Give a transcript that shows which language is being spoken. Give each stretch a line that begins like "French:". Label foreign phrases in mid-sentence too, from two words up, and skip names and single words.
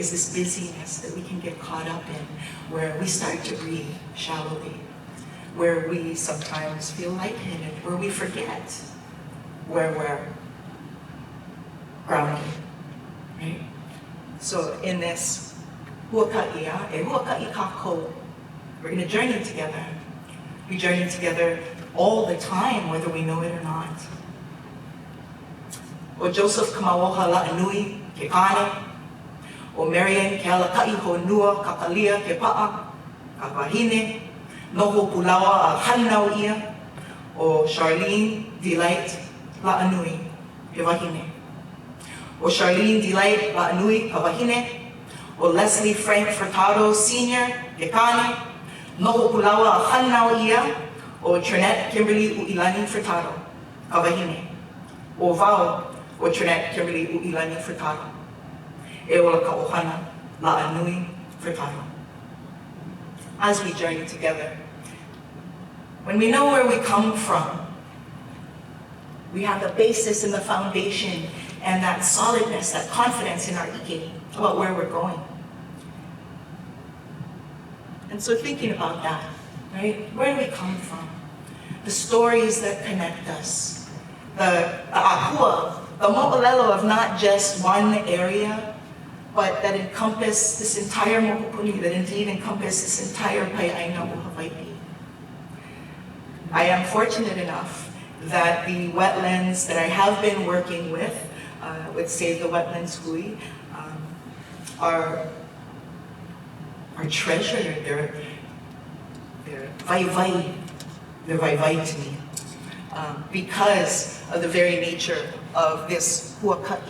English: Is this busyness that we can get caught up in, where we start to breathe shallowly, where we sometimes feel lightheaded, where we forget where we're grounded, right?
Hawaiian: So in this huaka'i'a, e huaka'i kako,
English: we're going to journey together. We journey together all the time, whether we know it or not.
Hawaiian: O Joseph Kamawoha La'anui ke kane, o Marian ke alaka'i honua kakalia ke pa'a, ka wahine, noho pulawa a hanau ia, o Charlene Delight La'anui ke wahine. O Charlene Delight La'anui ka wahine, o Leslie Frank Furtado Sr. ke kane, noho pulawa a hanau ia, o Trinette Kimberly Uilani Furtado ka wahine. O Vau o Trinette Kimberly Uilani Furtado. E ola ka ohana La'anui Furtado.
English: As we journey together, when we know where we come from, we have the basis and the foundation and that solidness, that confidence in our ike about where we're going. And so thinking about that, right? Where do we come from? The stories that connect us. The akua, the mo'olelo of not just one area, but that encompass this entire mokupuni, that indeed encompass this entire
Hawaiian: āina o Hawaii.
English: I am fortunate enough that the wetlands that I have been working with Save the Wetlands Hui, are treasured. They're vaivai. They're vaivai to me because of the very nature of this huaka'i.